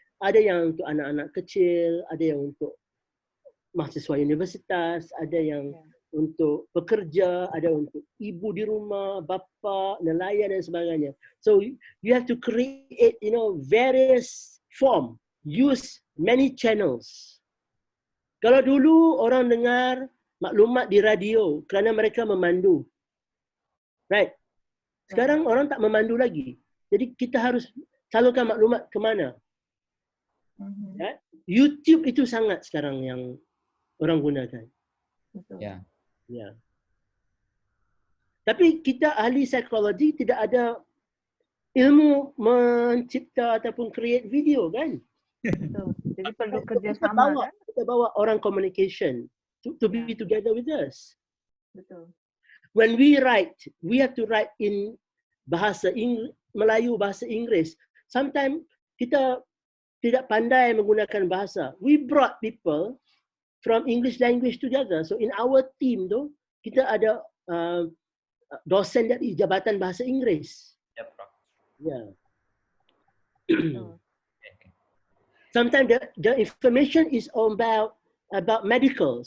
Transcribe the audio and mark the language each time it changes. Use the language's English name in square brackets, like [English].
[Malay] Ada yang untuk anak-anak kecil, ada yang untuk mahasiswa universitas, ada yang untuk pekerja, ada untuk ibu di rumah, bapa, nelayan dan sebagainya. [English] So you have to create, you know, various form. Use many channels. [Malay] Kalau dulu orang dengar maklumat di radio kerana mereka memandu. Right? Sekarang orang tak memandu lagi. Jadi kita harus salurkan maklumat ke mana? YouTube itu sangat sekarang yang orang gunakan. [Indonesian] Betul. Ya. [Malay] Ya. Tapi kita ahli psikologi tidak ada ilmu mencipta ataupun create video kan? [Indonesian] Betul. Jadi perlu [Malay] Kita kerjasama kan? kita bawa orang [English] communication to be [Indonesian] Ya. [English] together with us. [Indonesian] Betul. [English] When we write, we have to write in bahasa Melayu, bahasa Inggeris. [Malay] Sometimes kita tidak pandai menggunakan bahasa. [English] We brought people from English language together. So in our team [Malay] tu, kita ada dosen dari Jabatan Bahasa Inggeris. [Indonesian] Ya, Prof. [English] Yeah. [Indonesian] Betul. [English] Sometimes the information is about medical.